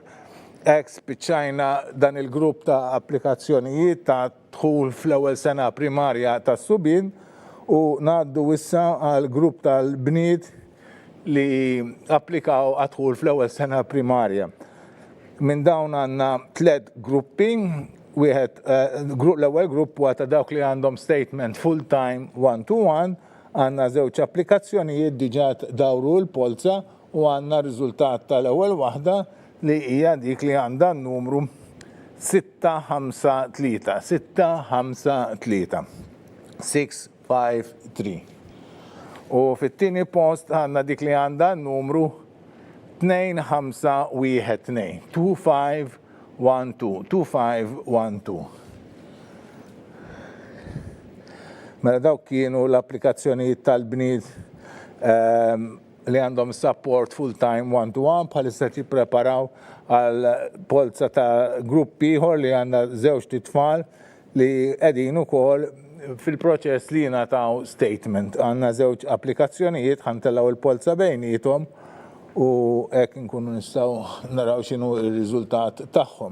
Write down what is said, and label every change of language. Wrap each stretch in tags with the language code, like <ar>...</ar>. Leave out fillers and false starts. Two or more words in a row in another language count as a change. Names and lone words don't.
<mt>Spiċċajna dan il-grupp ta' applikazzjonijiet ta' dħul fl-ewwel sena primarja tas subien u ngħaddu issa għal grupp tal-bniet li applikaw għadħul fl-ewwel sena primarja. Minn dawn għandna 3 gruppi, l-ewwel grupp huwa ta' dawk li għandhom statement</mt> <en>full-time 1-to-1,</en> <mt>għandna żewġ applikazzjonijiet diġà dawru l-Polza u għandna riżultat tal-ewwel waħda li hija dik li għandha n-numru 653. U fit-tieni post għandna dik li għandha n-numru 2512. Mela dawk kienu l-applikazzjonijiet tal-bniet li għandhom</mt> <en>support full-time 1-to-1</en> <mt>bħalissa jippreparaw għal polza ta' gruppi ieħor li għandna żewġ titfal li qegħdin ukoll fil-proċess li jingħataw statement. Għandna żewġ applikazzjonijiet ħantellaw il-polza bejniethom u hekk inkunu nistgħu naraw x'inhu r-riżultat tagħhom.</mt>